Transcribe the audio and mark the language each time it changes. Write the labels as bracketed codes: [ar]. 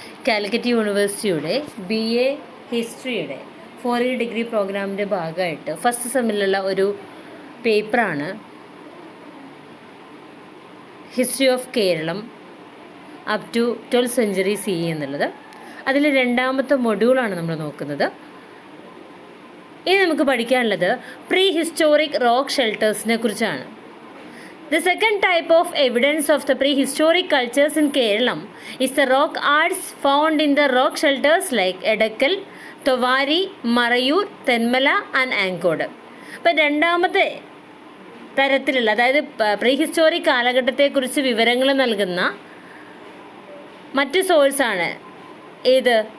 [ml] കാലിക്കറ്റ് യൂണിവേഴ്സിറ്റിയുടെ BA ഹിസ്റ്ററിയുടെ 4 degree പ്രോഗ്രാമിൻ്റെ ഭാഗമായിട്ട് ഫസ്റ്റ് സെമ്മിലുള്ള ഒരു പേപ്പറാണ് history of Keralam up to 12th century CE എന്നുള്ളത്. അതിൽ രണ്ടാമത്തെ മൊഡ്യൂളാണ് നമ്മൾ നോക്കുന്നത്. ഇനി നമുക്ക് പഠിക്കാനുള്ളത് പ്രീ ഹിസ്റ്റോറിക് റോക്ക് ഷെൽട്ടേഴ്സിനെ കുറിച്ചാണ്. [en] The second type of evidence of the prehistoric cultures in Kerala is the rock arts found in the rock shelters like Edakkal, Tovari, Marayur, Tenmala and Ankod. [ml] അപ്പോൾ രണ്ടാമത്തെ തരത്തിലുള്ള, അതായത് പ്രീ ഹിസ്റ്റോറിക് കാലഘട്ടത്തെക്കുറിച്ച് വിവരങ്ങൾ നൽകുന്ന മറ്റു സോഴ്സാണ് ഏത്?